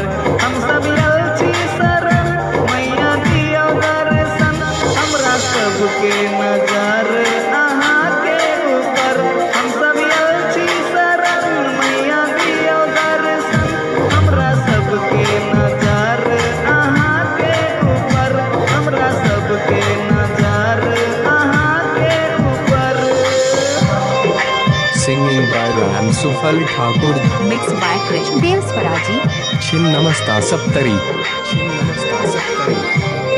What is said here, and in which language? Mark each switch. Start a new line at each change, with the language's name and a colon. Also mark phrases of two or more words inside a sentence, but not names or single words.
Maithili: हम सब छी शरण मैया दियो दर्शन, हमरा सबके नजर अहाँ के ऊपर। हम सब छी शरण मैया दियो दर्शन, हमरा सबके नजर अहाँ के ऊपर, हमरा सबके नजर अहाँ के ऊपर।
English: Singing by Ram Sufal Thakur. Mixed by Krish Dev Swaraji. Chin Namasta Saptari. Chin Namasta Saptari.